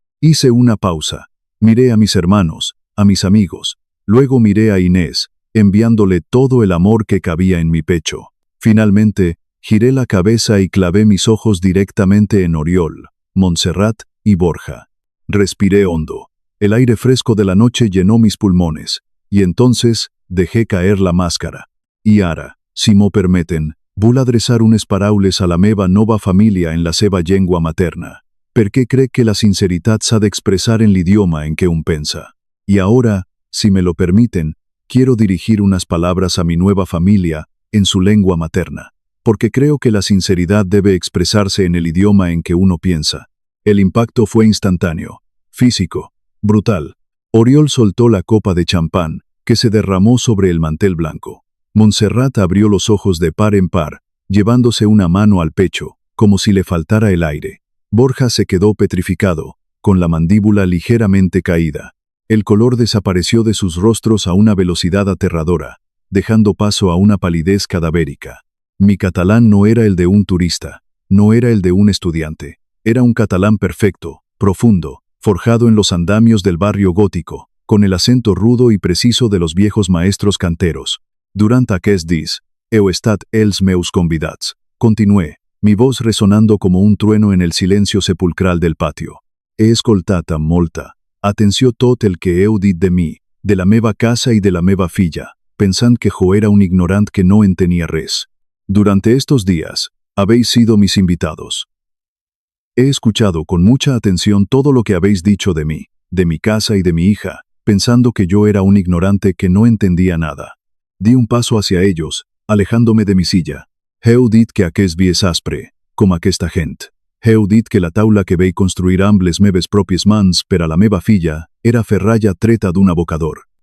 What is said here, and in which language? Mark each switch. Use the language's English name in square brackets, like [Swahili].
[Spanish] Hice una pausa, miré a mis hermanos, a mis amigos, luego miré a Inés, enviándole todo el amor que cabía en mi pecho. Finalmente, giré la cabeza y clavé mis ojos directamente en Oriol, Montserrat y Borja. Respiré hondo. El aire fresco de la noche llenó mis pulmones, y entonces dejé caer la máscara. [Catalan] I ara, si m'ho permeten, vull adreçar unes paraules a la meva nova família en la seva llengua materna, perquè crec que la sinceritat s'ha d'expressar en l'idioma en què un pensa. [Spanish] Y ahora, si me lo permiten, quiero dirigir unas palabras a mi nueva familia en su lengua materna, porque creo que la sinceridad debe expresarse en el idioma en que uno piensa. El impacto fue instantáneo, físico, brutal. Oriol soltó la copa de champán, que se derramó sobre el mantel blanco. Montserrat abrió los ojos de par en par, llevándose una mano al pecho, como si le faltara el aire. Borja se quedó petrificado, con la mandíbula ligeramente caída. El color desapareció de sus rostros a una velocidad aterradora, dejando paso a una palidez cadavérica. Mi catalán no era el de un turista, no era el de un estudiante. Era un catalán perfecto, profundo, forjado en los andamios del barrio gótico, con el acento rudo y preciso de los viejos maestros canteros. [Catalan] Durant aquests dies, heu estat els meus convidats. [Spanish] Continué, mi voz resonando como un trueno en el silencio sepulcral del patio. [Catalan] He escoltat amb molta atenció tot el que heu dit de mi, de la meva casa y de la meva filla, pensant que jo era un ignorant que no entenia res. [Spanish] Durante estos días, habéis sido mis invitados. He escuchado con mucha atención todo lo que habéis dicho de mí, de mi casa y de mi hija, pensando que yo era un ignorante que no entendía nada. Di un paso hacia ellos, alejándome de mi silla. [Catalan] Heu dit que aquest vi és aspre, com aquesta gent. Heu dit que la taula que vei construir amb les meves pròpies mans per a la meva filla era ferralla treta d'un abocador.